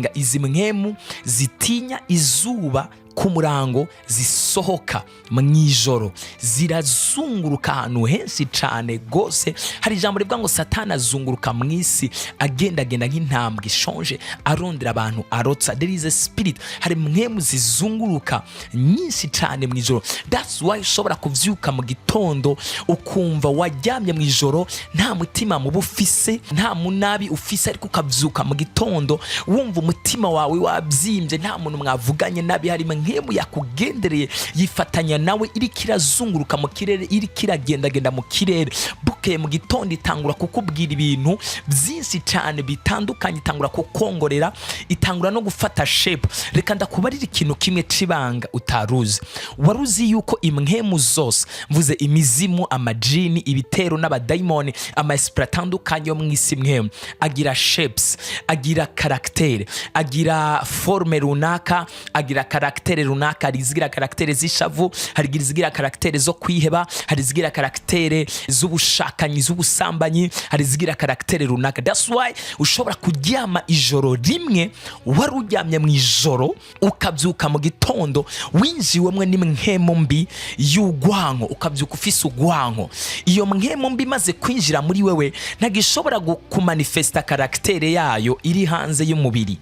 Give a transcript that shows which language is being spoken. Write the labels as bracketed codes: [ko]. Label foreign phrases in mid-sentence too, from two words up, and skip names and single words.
[rn] Izi mpemu zitinya izuba ku murango zisohoka mu ijoro, zirazunguruka ahantu henshi cyane gose. Hari ijambo rivuga ngo Satani azunguruka mu isi agendagenda nk'intambwe ishonje arondera abantu arotsa. [en] There is a spirit. [rn] Hari mpemu zizunguruka nyinshi cyane mu ijoro. [en] That's why [rn] ushobora kuvyuka mu gitondo ukumva waryamye mu ijoro nta mutima mubi ufise, nta munabi ufise, ariko ukavyuka mu gitondo wumva umutima wawe wabyimbye, nta muntu mwavuganye nabi. Hari impemu yakugendereye yifatanya nawe, iri kirazunguruka mu kirere, iri kiragendagenda mu kirere. Bukeye mu gitondo itangura kukubwira ibintu byinshi cyane bitandukanye, itangura kukongorera, itangura no gufata shape. Reka ndakubarira ikintu kimwe cibanga utaruzi. Waruzi yuko impemu zose, mvuze imizimu, amajini, ibitero n'abadaimoni, amaesprit atandukanye yo mu isi, impemu agira shapes, agira karaktere, agira forme runaka, agira karaktere runaka. Hari izigira karaktere z'ishavu, hari izigira karaktere zo kwiheba, hari izigira karaktere z'ubushakanyi, z'ubusambanyi, hari izigira karaktere runaka. [en] That's why [rn] ushobora kuryama ijoro rimwe, wari uryamye mu ijoro ukabyuka mu gitondo winjiwemwe n'impemu mbi y'ugwanko, ukabyuka ufise ugwanko. Iyo mpemu mbi maze kwinjira muri wewe ntagishobora kumanifesta karaktere yayo iri hanze y'umubiri.